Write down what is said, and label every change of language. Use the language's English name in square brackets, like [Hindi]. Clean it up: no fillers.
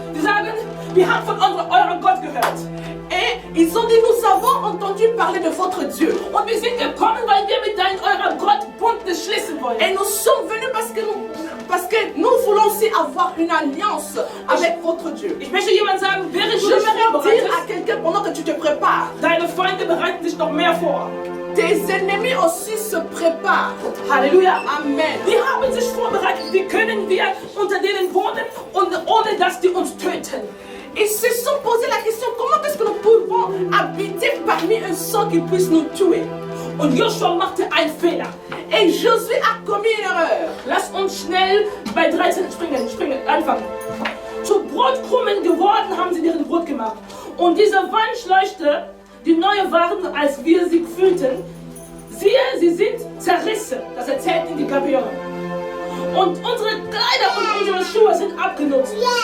[German] Die sagen, wir haben von eurem Gott gehört. [French] Et ils ont dit, nous avons entendu parler de votre Dieu. [German] Und wir sind gekommen, weil wir mit eurem Gott Bund schließen wollen. [French] Et nous sommes venus parce que nous voulons aussi avoir une alliance avec votre Dieu. [German] Ich möchte jemand sagen, während du dich [French] J'aimerais dire [German] vorbereitest, [French] à quelqu'un pendant que tu te prépares, [German] deine Feinde bereiten sich noch mehr vor. [French] tes ennemis aussi se préparent. Halleluja. Amen. [German] Die haben sich vorbereitet. Wie können wir unter denen wohnen und ohne dass die uns töten? [French] Ils se sont posé la question, comment est-ce que nous pouvons habiter parmi un sang qui puisse nous tuer? [German] Und Joshua machte einen Fehler. [French] Et Josué a commis une erreur. [German] Lass uns schnell bei 13 anfangen. Zu Brotkrummen geworden haben sie deren Brot gemacht. Und diese Wandschleuchte, die neu waren, als wir sie fühlten, siehe, sie sind zerrissen. Das erzählten die Gabeoner. Und unsere Kleider und unsere Schuhe sind abgenutzt.